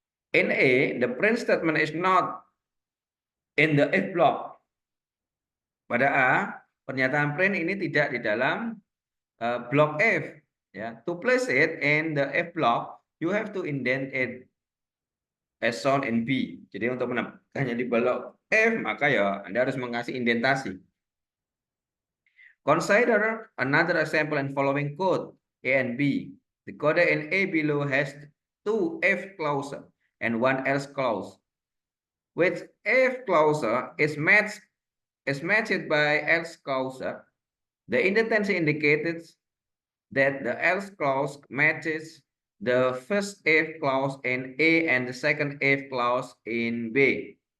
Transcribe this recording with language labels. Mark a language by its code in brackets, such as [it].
[en] In A, the print statement is not in the if block. [id] Pada A, pernyataan print ini tidak di dalam block if ya. [en] To place it in the if block, you have to indent it as shown in B. [id] Jadi untuk menempatkannya di blok F, maka ya Anda harus mengasih indentasi. [en] Consider another example in following code A and B. The code in A below has two if clauses and one else clause. Which if clause is matched by else clause, the indentation indicates that the else clause matches the first if clause in A and the second if clause in B.